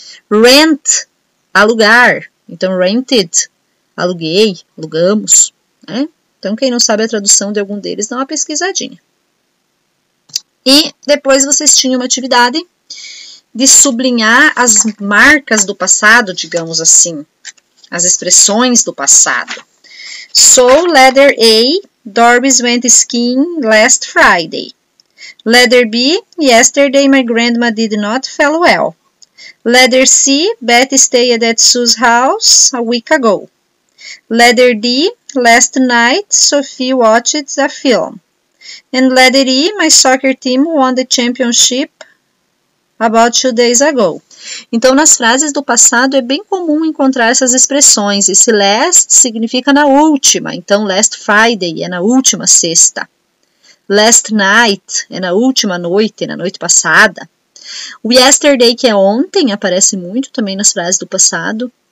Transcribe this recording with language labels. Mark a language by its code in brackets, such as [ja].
[pt] Rent, alugar. Então, rented, aluguei, alugamos, né? Então, quem não sabe a tradução de algum deles, dá uma pesquisadinha. E depois vocês tinham uma atividade de sublinhar as marcas do passado, digamos assim, as expressões do passado. [en] So, letter A, Doris went skiing last Friday. Letter B, yesterday my grandma did not feel well. Letter C, Betty stayed at Sue's house a week ago. Letter D, last night Sophie watched a film. And letter E, my soccer team won the championship about 2 days ago. [pt] Então, nas frases do passado é bem comum encontrar essas expressões. Esse last significa na última. Então, last Friday é na última sexta. Last night é na última noite, na noite passada. O yesterday, que é ontem, aparece muito também nas frases do passado.